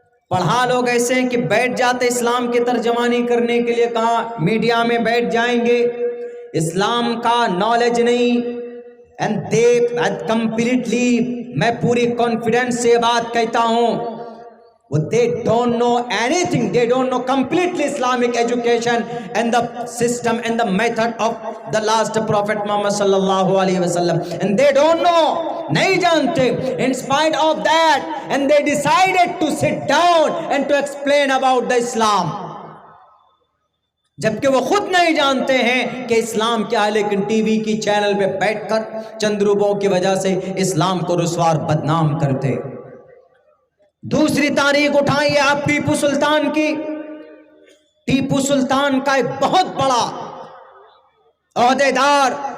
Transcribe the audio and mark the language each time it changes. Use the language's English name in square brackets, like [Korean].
[Urdu] پڑھا لوگ ایسے ہیں کہ بیٹھ جاتے اسلام کی ترجمانی کرنے کے لیے، کہاں میڈیا میں بیٹھ جائیں گے، اسلام کا نالج نہیں۔ [English] and they completely, [Urdu] میں پوری کانفیڈنس سے بات کہتا ہوں، [English] they don't know anything. They don't know completely Islamic education and the system and the method of the last Prophet Muhammad sallallahu alaihi wasallam. And they don't know, [Urdu] نہیں جانتے. [English] In spite of that, and they decided to sit down and to explain about the Islam. [Urdu] جبکہ وہ خود نہیں جانتے ہیں کہ اسلام کیا ہے، لیکن ٹی وی کی چینل پہ بیٹھ کر چند روپوں کی وجہ سے اسلام کو رسوا بدنام کرتے۔ دوسری تاریخ اٹھائیے آپ ٹیپو سلطان کی۔ ٹیپو سلطان کا ایک بہت بڑا عہدیدار،